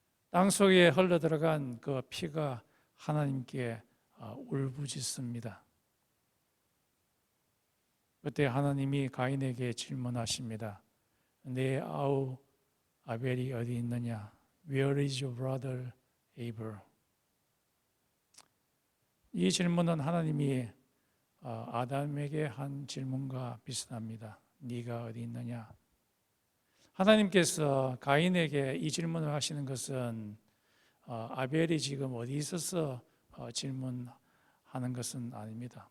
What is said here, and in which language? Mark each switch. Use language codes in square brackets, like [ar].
[ko] 땅 속에 흘러 들어간 그 피가 하나님께 울부짖습니다. 그때 하나님이 가인에게 질문하십니다. 내 아우 아벨이 어디 있느냐? [en] Where is your brother Abel? [ko] 이 질문은 하나님이 아담에게 한 질문과 비슷합니다. 네가 어디 있느냐? 하나님께서 가인에게 이 질문을 하시는 것은 아벨이 지금 어디 있어서 질문하는 것은 아닙니다.